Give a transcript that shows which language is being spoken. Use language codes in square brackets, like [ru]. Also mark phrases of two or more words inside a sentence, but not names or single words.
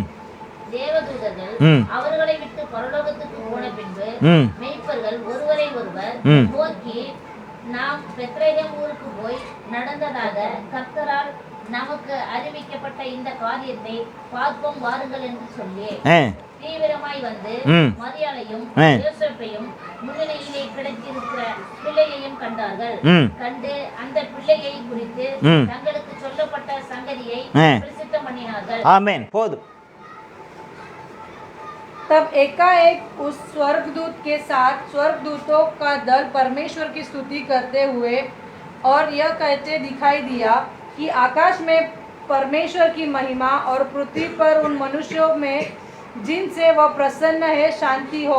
[ta] தேவதூதர்கள் அவர்களை விட்டு பரலோகத்துக்கு போன பின்பு மெய்ப்பர்கள் ஒருவரை ஒருவர் நோக்கி, நாம் பெத்லகேம் ஊருக்கு போய் நடந்ததாக கர்த்தரால் நமக்கு அறிவிக்கப்பட்ட இந்த காரியத்தை பார்ப்போம் வாருங்கள் என்று சொல்லி தீவிரமாய் வந்து மரியாளையும் யோசேப்பையும் முன்னிலையிலே கிடைத்திருக்கிற பிள்ளையையும் கண்டார்கள். கண்டு அந்த பிள்ளையை குறித்து தங்களுக்கு சொல்லப்பட்ட சங்கதியை பிரசித்தம் பண்ணினார்கள். ஆமென். போதும். [hi] तब एकाएक उस स्वर्गदूत के साथ स्वर्गदूतों का दल परमेश्वर की स्तुति करते हुए और यह कहते दिखाई दिया कि आकाश में परमेश्वर की महिमा और पृथ्वी पर उन मनुष्यों में जिनसे वह प्रसन्न है शांति हो।